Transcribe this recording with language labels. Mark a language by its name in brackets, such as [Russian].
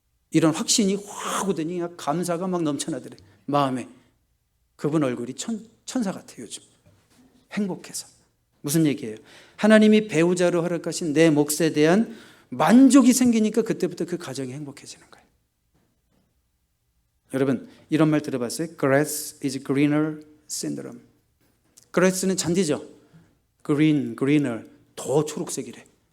[Korean] 이런 확신이 확 오더니 감사가 막 넘쳐나더래. 마음에. 그분 얼굴이 천사 같아요. 요즘 행복해서. 무슨 얘기예요? 하나님이 배우자로 허락하신 내 몫에 대한 만족이 생기니까 그때부터 그 가정이 행복해지는 거예요. 여러분 이런 말 들어봤어요? [English] Grass is greener syndrome. [Korean] grass는 잔디죠. greener 더 초록색이래.